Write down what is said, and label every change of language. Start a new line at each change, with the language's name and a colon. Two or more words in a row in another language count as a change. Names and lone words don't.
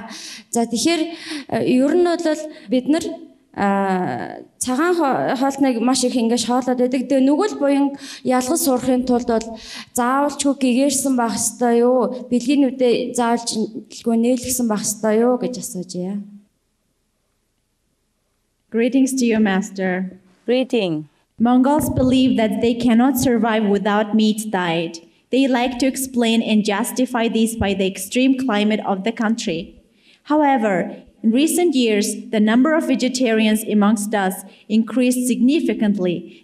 Mongolian: За тэгэхээр ер нь бол бид нар цагаан хоолтныг маш их ингэ шоолоод байдаг. Тэгээ нүгэл буян ялгаж сурахын тулд бол заавалчгүй гэгэрсэн байх ёстой юу? Бэлгийнүүдээ заавалжгүй нээлгсэн байх ёстой юу гэж асууж яа.
English: Greetings to you, Master. Greeting. Mongols believe that they cannot survive without meat diet. They like to explain and justify this by the extreme climate of the country. However, in recent years, the number of vegetarians amongst us increased significantly.